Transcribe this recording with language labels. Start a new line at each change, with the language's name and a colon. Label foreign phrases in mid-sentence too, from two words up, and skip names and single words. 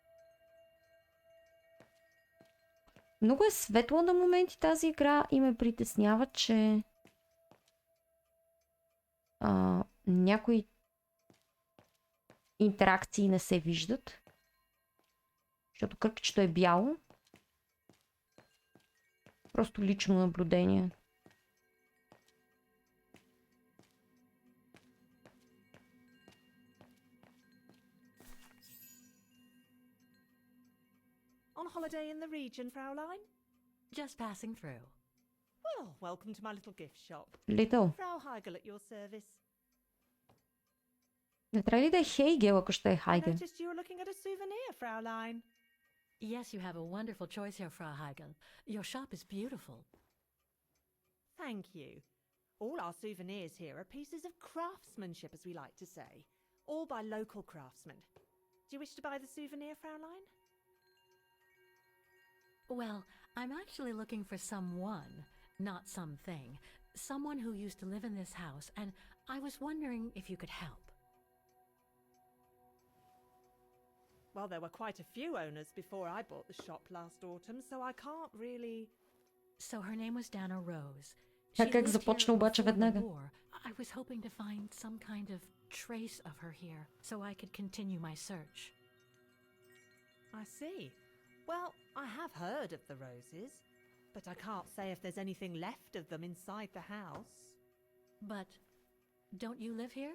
Bulgarian: Много е светло на моменти тази игра и ме притеснява, че някои интеракции не се виждат. Защото кърпичето е бяло. Просто лично наблюдение.
English: On holiday in the region, Fräulein? Just passing through. Well, welcome to my little gift shop. Little. Frau Heigl at your service.
Bulgarian: Не трябва ли да е Хейгел, ако ще е Хайгел?
English: Noticed you were looking at a souvenir, Fräulein. Yes, you have a wonderful choice here, Frau Heigl. Your shop is beautiful. Thank you. All our souvenirs here are pieces of craftsmanship, as we like to say. All by local craftsmen. Do you wish to buy the souvenir, Fräulein? Well, I'm actually looking for someone, not something. Someone who used to live in this house, and I was wondering if you could help. Well, there were quite a few owners before I bought the shop last autumn, so I can't really... So her name was Dana Roze.
Bulgarian: Как започна обаче веднага?
English: I was hoping to find some kind of trace of her here, so I could continue my search. I see. Well, I have heard of the Rozes. but I can't say if there's anything left of them inside the house. But don't you live here?